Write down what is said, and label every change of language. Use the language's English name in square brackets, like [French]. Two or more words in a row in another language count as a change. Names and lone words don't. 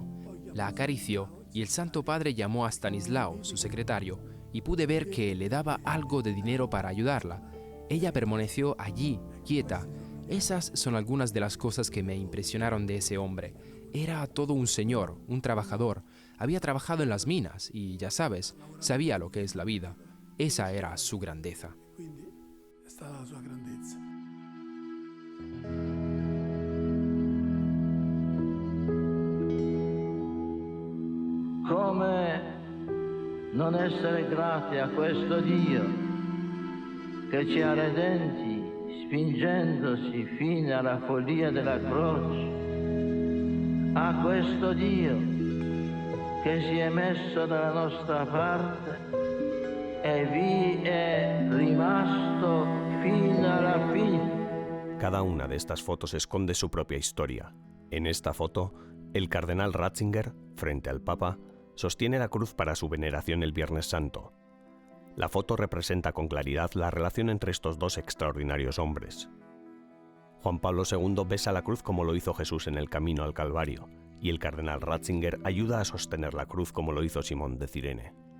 [Spanish] La acarició y el Santo Padre llamó a Stanislao, su secretario, y pude ver que le daba algo de dinero para ayudarla. Ella permaneció allí, quieta. Esas son algunas de las cosas que me impresionaron de ese hombre. Era todo un señor, un trabajador. Había trabajado en las minas y, ya sabes, sabía lo que es la vida. Esa era su grandeza. [Italian] Come non essere grati a questo Dio che ci ha redenti spingendosi fino alla follia della croce, a questo Dio che si è messo dalla nostra parte e vi è rimasto fino alla fine. [Spanish] Cada una de estas fotos esconde su propia historia. En esta foto, el cardenal Ratzinger, frente al Papa, sostiene la cruz para su veneración el Viernes Santo. La foto representa con claridad la relación entre estos dos extraordinarios hombres. Juan Pablo II besa la cruz como lo hizo Jesús en el camino al Calvario, y el cardenal Ratzinger ayuda a sostener la cruz como lo hizo Simón de Cirene.